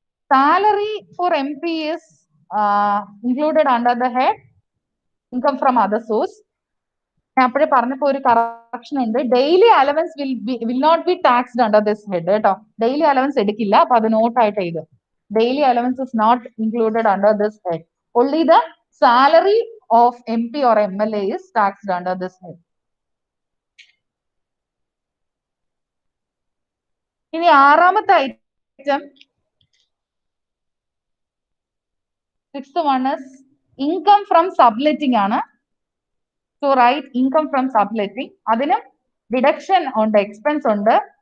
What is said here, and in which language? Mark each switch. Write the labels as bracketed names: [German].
[English] Salary for MP is included under the head income from other source. [Malayalam] ഞാൻ അപ്പോഴേ പറഞ്ഞപ്പോ ഒരു കറക്ഷൻ ഉണ്ട്, [English] Daily allowance will not be taxed under this head കേട്ടോ. [Malayalam] Daily allowance എടുക്കില്ല, അപ്പൊ അത് നോട്ടായിട്ട് എഴുതും. [English] Daily allowance is not included under this head. Only the salary of MP or MLA is taxed under this head. [Malayalam] ഇനി ആറാമത്തെ item, [English] Sixth one is income from subletting ആണ്. So right income from subletting. [Malayalam] അതിനും deduction ഉണ്ട്, expense ഉണ്ട്.